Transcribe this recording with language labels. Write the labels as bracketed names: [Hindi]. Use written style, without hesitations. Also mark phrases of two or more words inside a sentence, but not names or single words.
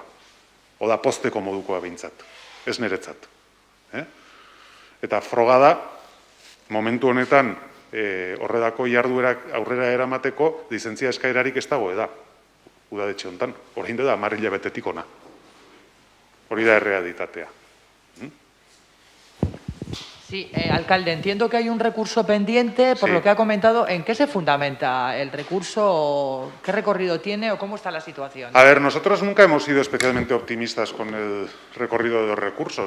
[Basque] Oda posteko modukoa behintzat, ez niretzat. Eta froga da, momentu honetan horredako jarduerak aurrera eramateko lizentzia eskaerarik ez dago da. Udaletxe honetan, orain da 10 hilabetetik ona. Hori da errealitatea. [Spanish] Sí, alcalde, entiendo que hay un recurso pendiente, por lo que ha comentado. ¿En qué se fundamenta el recurso? ¿Qué recorrido tiene o cómo está la situación? A ver, nosotros nunca hemos sido especialmente optimistas con el recorrido de los recursos.